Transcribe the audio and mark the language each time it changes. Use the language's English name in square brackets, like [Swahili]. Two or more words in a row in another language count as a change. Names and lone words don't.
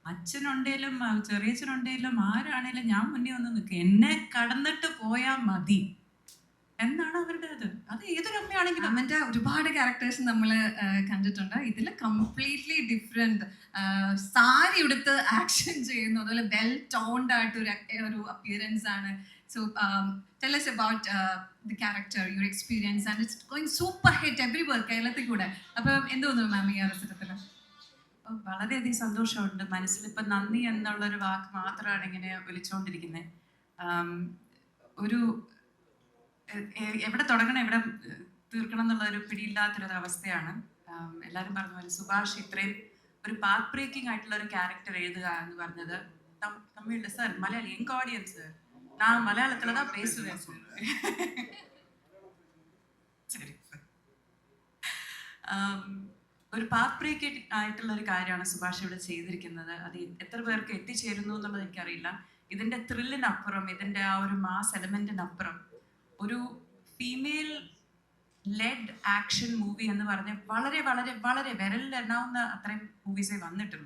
[Malayalam] അച്ഛനുണ്ടേലും ചെറിയച്ഛനുണ്ടേലും ആരാണേലും ഞാൻ മുന്നേ ഒന്ന് നിൽക്കുക, എന്നെ കടന്നിട്ട് പോയാൽ മതി എന്നാണ് അവരുടെ അത് ഏതൊരു അമ്മയാണെങ്കിലും. അങ്ങനത്തെ ഒരുപാട് ക്യാരക്ടേഴ്സ് നമ്മൾ കണ്ടിട്ടുണ്ട്. ഇതിൽ [English] completely different. [Malayalam] സാരി എടുത്ത് ആക്ഷൻ ചെയ്യുന്നു, അതുപോലെ [English] well toned [Malayalam] ആയിട്ട് ഒരു അപ്പിയറൻസ് ആണ്. [English] സോ tell us about the character, your experience, and it's going super hit everywhere [Malayalam] കേരളത്തിൽ കൂടെ. അപ്പോൾ എന്ത് തോന്നുന്നു മാം ഈ അവസരത്തിൽ? വളരെയധികം സന്തോഷമുണ്ട്. മനസ്സിൽ ഇപ്പം നന്ദി എന്നുള്ളൊരു വാക്ക് മാത്രമാണ് ഇങ്ങനെ വിളിച്ചുകൊണ്ടിരിക്കുന്നത്. ഒരു എവിടെ തുടങ്ങണം എവിടെ തീർക്കണം എന്നുള്ള ഒരു പിടിയില്ലാത്തൊരു അവസ്ഥയാണ്. എല്ലാവരും പറഞ്ഞ പോലെ സുഭാഷ് ഇത്രയും ഒരു [English] path breaking [Malayalam] ആയിട്ടുള്ള ഒരു ക്യാരക്ടർ എഴുതുക എന്ന് പറഞ്ഞത് തമിഴിൽ സാർ മലയാളി എങ്ക [Tamil] ஆடியன்ஸ் நான் மலையாளத்துல தான் பேசுவேன் சார். [Malayalam] ശരി, ഒരു [English] path break [Malayalam] ആയിട്ടുള്ള ഒരു കാര്യമാണ് സുഭാഷ് ഇവിടെ ചെയ്തിരിക്കുന്നത്. അത് എത്ര പേർക്ക് എത്തിച്ചേരുന്നു എന്നുള്ളത് എനിക്കറിയില്ല. ഇതിന്റെ ത്രില്ലിനപ്പുറം, ഇതിന്റെ ആ ഒരു മാസ് എലമെന്റിനപ്പുറം ഒരു [English] female lead action movie [Malayalam] എന്ന് പറഞ്ഞ് വളരെ വളരെ വളരെ വിരലിലെണ്ണാവുന്ന അത്രയും മൂവീസേ വന്നിട്ടുള്ളൂ.